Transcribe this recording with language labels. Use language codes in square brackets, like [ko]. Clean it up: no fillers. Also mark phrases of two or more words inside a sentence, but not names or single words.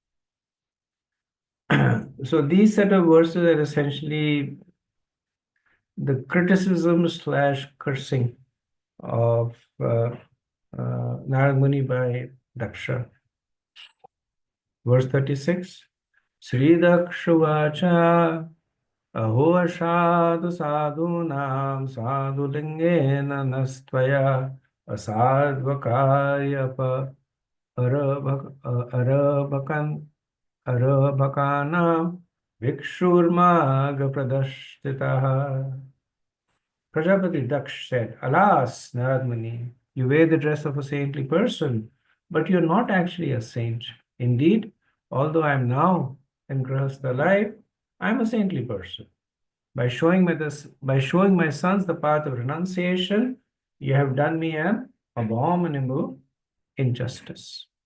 [en] So these set of verses are essentially the criticism slash cursing of Narad Muni by Daksha. Verse 36. [sa] श्री दक्ष उवाच अहो असाधो साधूनां साधुलिङ्गेन नस्त्वया असाध्वकार्यर्भकाणां भिक्षोर्मार्गः प्रदर्शितः. [en] Prajapati Daksh said, Alas, Narad Muni, you wear the dress of a saintly person, but you're not actually a saint. Indeed, although I am now in Grahastha life, I am a saintly person. By showing my sons the path of renunciation, you have done me an abominable injustice.